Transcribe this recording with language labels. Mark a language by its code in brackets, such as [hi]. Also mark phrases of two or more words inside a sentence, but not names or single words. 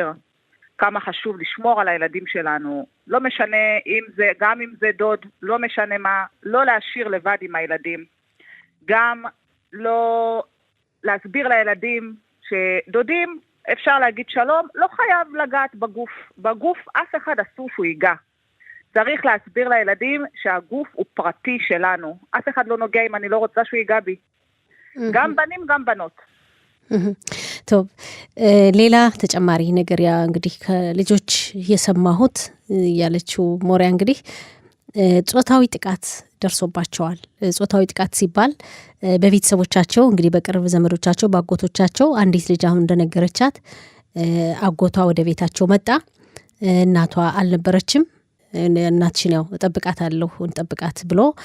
[he] כמה חשוב לשמור על הילדים שלנו, לא משנה אם זה, גם אם זה דוד, לא משנה מה, לא להשאיר לבד עם הילדים, גם לא להסביר לילדים שדודים אפשר להגיד שלום, לא חייב לגעת בגוף אף אחד אסור שהוא ייגע, צריך להסביר לילדים שהגוף הוא פרטי שלנו, אף אחד לא נוגע אם אני לא רוצה שהוא ייגע בי, גם בנים גם בנות. [am] ቶብ ሌላ ተጨማሪ ነገር ያ እንግዲህ ከልጆች የሰማሁት ያለችው ሞሪያ እንግዲህ ጾታዊ ጥቃት ደርሶባቸዋል። ጾታዊ ጥቃት ሲባል በቤተሰቦቻቸው እንግዲህ በቅርብ ዘመዶቻቸው ባጎቶቻቸው አንዲት ልጅ አሁን እንደነገረቻት አጎቷ ወደ ቤታቸው መጣ። እናቷ አልነበረችም። እናትሽን ያው እጠብቃታለሁ እንጠብቃት ብሎ